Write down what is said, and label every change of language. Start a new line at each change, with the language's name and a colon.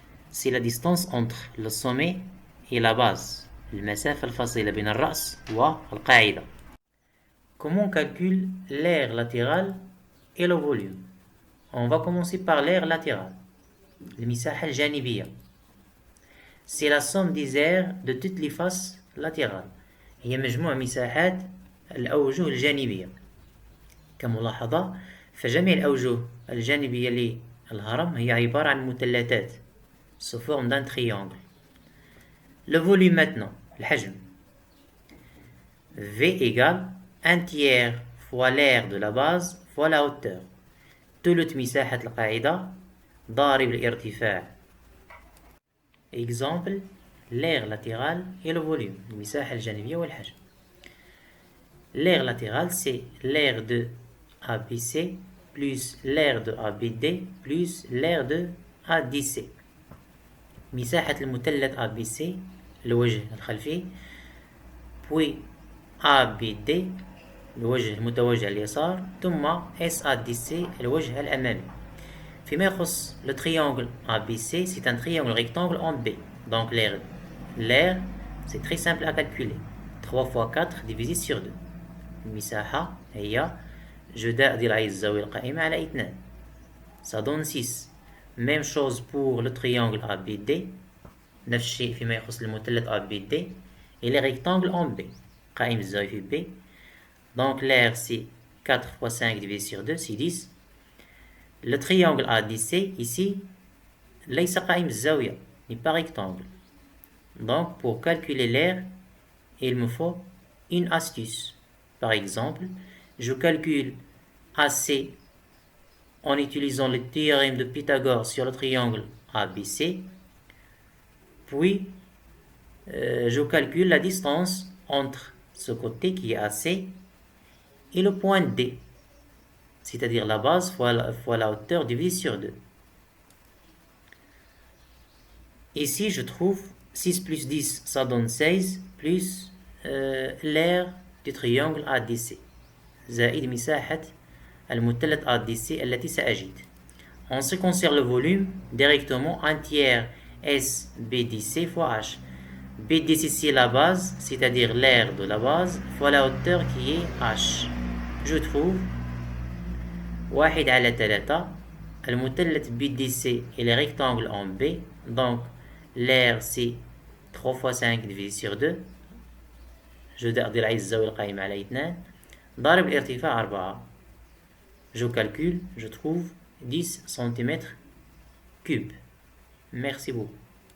French: C'est la distance entre le sommet et la base,
Arabic: المسافة الفاصلة بين الرأس والقاعدة.
French: Comment on calcule l'aire latérale et le volume? On va commencer par l'aire latérale,
Arabic: المساحة الجانبية.
French: C'est la somme des aires de toutes les faces latérales.
Arabic: هي مجموع مساحات الأوجه الجانبية. كملاحظة فجميع الأوجه الجانبية للهرم هي عبارة عن مثلثات
French: sous forme d'un triangle. Le volume maintenant,
Arabic: الحجم.
French: V égale 1 tiers fois l'aire de la base fois la hauteur.
Arabic: ثلث مساحة القاعدة ضارب الارتفاع.
French: Exemple, l'aire latérale et le volume,
Arabic: المساحة الجانبية والحجم.
French: L'aire latérale c'est l'aire de ABC plus l'aire de ABD plus l'aire de ADC.
Arabic: مساحة المثلث ABC الوجه الخلفي
French: puis
Arabic: ABD الوجه المتوجه اليسار ثم SADC الوجه الأمامي. فيما يخص
French: le triangle ABC, c'est un triangle rectangle en B. Donc l'aire c'est très simple à calculer. 3 fois 4 divisé sur 2.
Arabic: المساحة هي جداء ضلعي الزاوية القائمة على 2.
French: Ça donne 6. Même chose pour le triangle ABD.
Arabic: نفس الشيء فيما يخص المثلث ABD.
French: Et les rectangles en B.
Arabic: قائم الزاوية في B.
French: Donc l'aire c'est 4 fois 5 divisé sur 2, c'est 10. Le triangle ADC ici,
Arabic: ليس قائم الزاوية,
French: n'est pas rectangle. Donc pour calculer l'aire, il me faut une astuce. Par exemple, je calcule AC en utilisant le théorème de Pythagore sur le triangle ABC. Puis, je calcule la distance entre ce côté qui est AC et le point D, c'est-à-dire la base fois la hauteur divisé sur 2. Ici, je trouve 6 plus 10, ça donne 16, plus l'aire du triangle ADC.
Arabic: زائد مساحة المثلث ADC التي سأجد.
French: En ce qui concerne le volume, directement 1 tiers SBDC fois H. BDC c'est la base, c'est-à-dire l'aire de la base, fois la hauteur qui est H. Je trouve 1
Arabic: على
French: 3.
Arabic: المثلث
French: BDC et les rectangles en B. Donc l'aire c'est 3 fois 5 divisé sur 2.
Arabic: جداء ضلعي الزاوية القائمة على 2. ضارب الارتفاع 4.
French: Je calcule, je trouve 10 cm3. Merci beaucoup.